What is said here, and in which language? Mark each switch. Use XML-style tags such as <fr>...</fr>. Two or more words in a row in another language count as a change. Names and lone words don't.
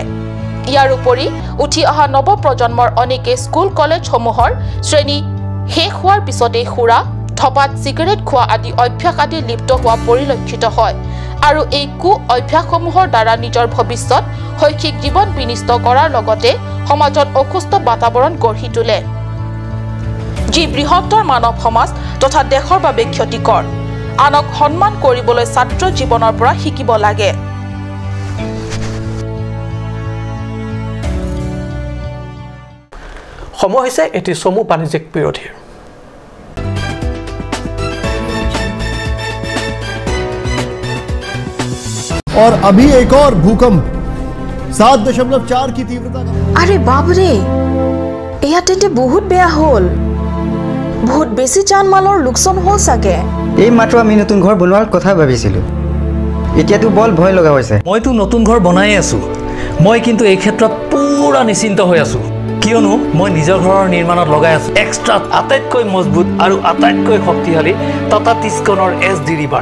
<as>ইয়াৰ উপৰি উঠি অহা নৱ প্ৰজন্মৰ অনেকে স্কুল কলেজসমূহৰ শ্ৰেণী শেষ হোৱাৰ পিছতে খুৰা ধপাত সিগাৰেট খোৱা আদি অভ্যাস আদি লিপ্ত হোৱা পৰিলক্ষিত হয় আৰু এই কু অভ্যাসসমূহৰ দ্বাৰা নিজৰ ভৱিষ্যত শৈক্ষিক জীৱন বিনিষ্ট কৰাৰ লগতে সমাজত অসুস্থ বাতাবৰণ গঢ়ি তোলে যি বৃহত্তৰ মানৱ সমাজ তথা দেশৰ বাবে ক্ষতিকৰ আনক সন্মান কৰিবলৈ ছাত্ৰ জীৱনৰ পৰা শিকিব লাগে সময় হৈছে এটি চমু বাণিজ্যিক বিৰোধীৰ</as> <hi>और अभी एक और भूकंप 7.4 की तीव्रता का</hi> <as>আৰে বাপ ৰে এয়া তেতে বহুত বেয়া হ'ল বহুত বেছি জান মালৰ লোকছান হ'ল সাগে এই মাত্ৰ আমি নতুন ঘৰ বনোৱাৰ কথা ভাবিছিলো এতিয়া তো বল ভয় লগা হৈছে মই তো নতুন ঘৰ বনাই আছো মই কিন্তু এই ক্ষেত্ৰত পুৰা নিশ্চিন্ত হৈ আছো কিয়নো মই নিজৰ ঘৰৰ নিৰ্মাণত লগাই আছো এক্সট্ৰা আটাইতকৈ মজবুত আৰু আটাইতকৈ শক্তিশালী টাটা টিস্কনৰ এছডি ৰিভাৰ</as>